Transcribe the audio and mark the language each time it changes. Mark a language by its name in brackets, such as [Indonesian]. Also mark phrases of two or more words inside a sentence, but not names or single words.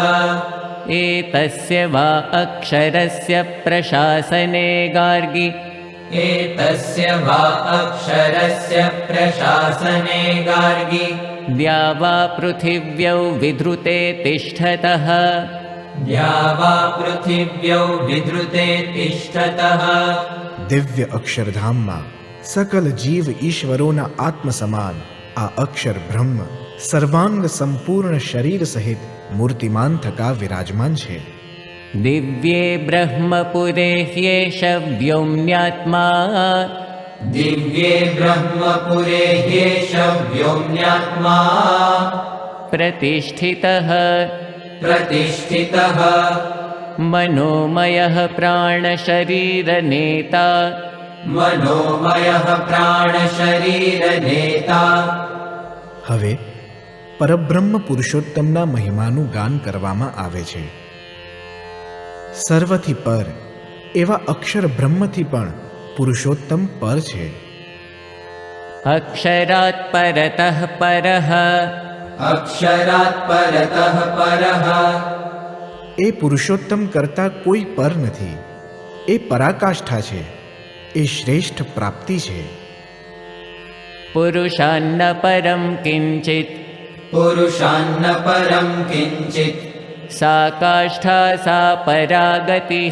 [Sanskrit] एतस्य वा अक्षरस्य प्रशासने गार्गि, एतस्य वा अक्षरस्य प्रशासने गार्गि, द्या वा पृथिव्यौ विधृते तिष्ठतः, द्या वा पृथिव्यौ विधृते तिष्ठतः. [Gujarati] દિવ્ય અક્ષરધામમાં સકલ જીવ ઈશ્વરોના આત્મ સમાન આ અક્ષર બ્રહ્મ સર્વાંગ સંપૂર્ણ શરીર સહિત મૂર્તિમાન થકા વિરાજમાન છે. [Sanskrit] दिव्ये ब्रह्मपुरे ह्येष व्योम्यात्मा, दिव्ये ब्रह्मपुरे ह्येष व्योम्यात्मा, प्रतिष्ठितः, प्रतिष्ठितः, मनोमयः प्राणशरीरनेता, मनोमयः प्राणशरीरनेता. [Gujarati] હવે પરબ્રહ્મ પુરુષોત્તમના મહિમાનું ગાન કરવામાં આવે છે. સર્વથી પર એવા અક્ષર બ્રહ્મથી પણ પુરુષોત્તમ પર છે. [Sanskrit] अक्षरात् परतः परः, अक्षरात् परतः परः. [Gujarati] એ પુરુષોત્તમ કરતાં કોઈ પર નથી. એ પરાકાષ્ઠા છે, એ શ્રેષ્ઠ પ્રાપ્તિ છે. [Sanskrit] पुरुषान्न परम किंचित पुरुषान्न परम किंचित सा काष्ठा सा परागतिः